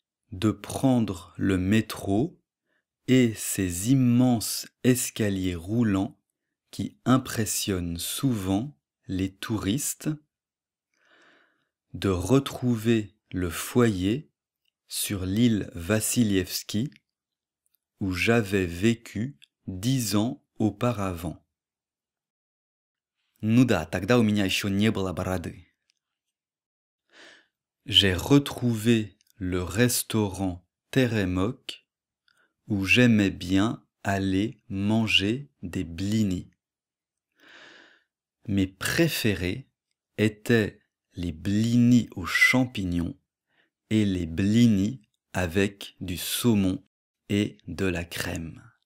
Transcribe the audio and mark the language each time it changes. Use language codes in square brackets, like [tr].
[fr] de prendre le métro et ces immenses escaliers roulants qui impressionnent souvent les touristes de retrouver le foyer sur l'île Vassilievski où j'avais vécu 10 ans auparavant. [ru] Ну да, тогда у меня еще не было бороды. [fr] J'ai retrouvé le restaurant Teremok où j'aimais bien aller manger des blinis. Mes préférés étaient les blinis aux champignons et les blinis avec du saumon et de la crème.